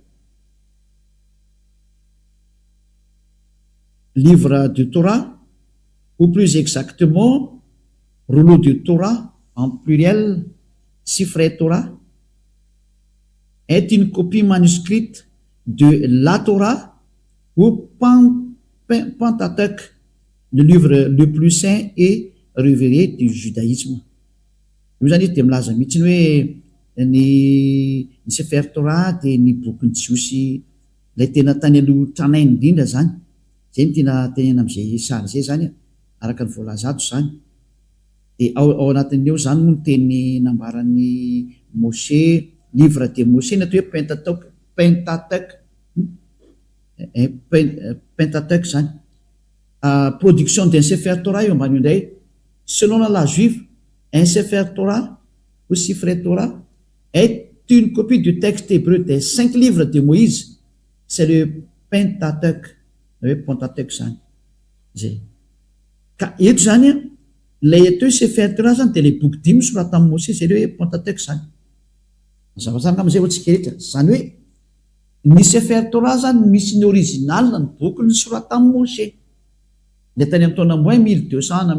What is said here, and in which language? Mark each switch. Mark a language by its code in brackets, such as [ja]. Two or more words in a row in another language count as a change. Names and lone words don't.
[fr] livre de Torah ou plus exactement rouleau de Torah en pluriel Sifrei Torah est une copie manuscrite de la Torah ou Pentateuch, le livre le plus saint et révéré du judaïsme. [mg] Io zany izy de milaza mihitsiny hoe ny Sefer Torah de ny bokyny jiosy lay tena tany aloha tranainy indrindra zany zay ny tena tenena am'izay sary zay zany araka ny voalazato zany de ao anatin' eo zany moa ny teny nambaran'ny Moshe [fr] livre de Moshe [mg] ny atao hoe Pentateuch zany [fr] production d'un Sefer Torah [mg] eo ambany indray [fr] selon la loi juive un Sefer Torah ou Sifrei Torah est une copie du texte hébreu des 5 livres de Moïse, c'est le Pentateuch [mg] zany zay ka eto zany lay atao hoe Sefer Torah zany de le boky 5 soratan'i Moshe zay le hoe Pentateuch zany zavazany am'izay ohatsika rehetra zany hoe ny Sefer Torah zany misy ny original ny boky ny soratan'i Moshe le tany amin'ny taona moins 1200 na